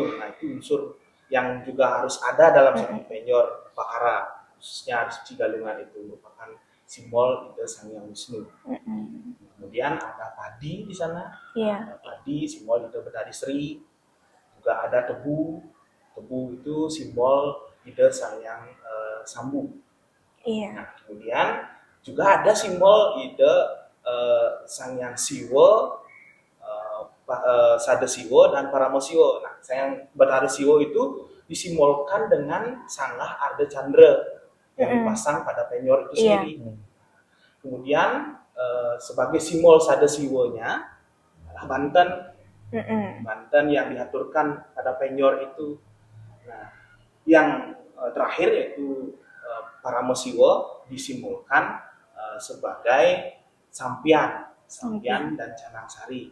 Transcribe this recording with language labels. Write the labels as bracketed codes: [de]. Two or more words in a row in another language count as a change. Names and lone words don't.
[id] Nah, itu unsur yang juga harus ada dalam satu penjor pakara, khususnya Hari Suci Galungan itu merupakan simbol itu Sang Hyang Wisnu. Kemudian ada padi di sana. Ada padi, simbol itu Betari Sri. Juga ada tebu. Tebu itu simbol ide Sang Hyang Sambu. Iya. Nah, kemudian juga ada simbol ide Sang Hyang Siwa, Sada Siwa dan Parama Siwa. Nah, Sang Hyang Bathara Siwa itu disimbolkan dengan Sangah Arda Chandra yang dipasang pada penyor itu Iya. sendiri. Kemudian sebagai simbol Sada Siwanya adalah Banten. Banten yang diaturkan pada penyor itu. Nah, yang terakhir yaitu Parama Siwa disimbolkan sebagai Sampian dan Canang Sari.